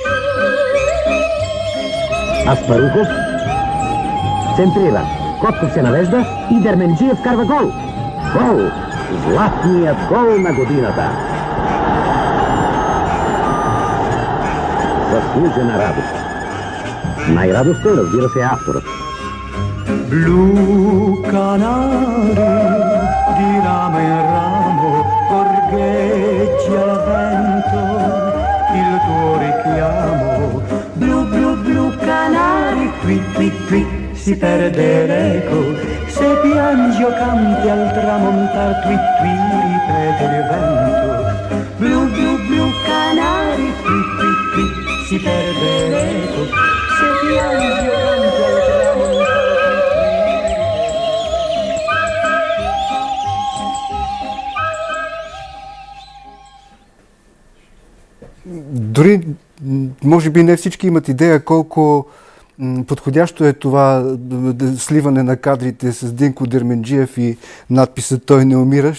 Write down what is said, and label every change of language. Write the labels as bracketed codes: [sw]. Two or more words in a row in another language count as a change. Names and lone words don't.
[bg] Аспарухов центрира. Котков се навежда и Дерменджиев вкарва гол. Гол! Златният гол на годината. Заслужена радост. Най-радостен, разбира се, авторът. [it] Blu canari di ramo in ramo gorgheggia vento il tuo richiamo. Blu blu blu canari qui qui qui si perde l'eco se piangi o canti al tramontar qui qui ripete il vento. Blu blu blu canari qui qui qui si perde l'eco se piangi o canti al tramontar. [bg] Дори, може би не всички имат идея колко подходящо е това сливане на кадрите с Динко Дерменджиев и надписа "Той не умира".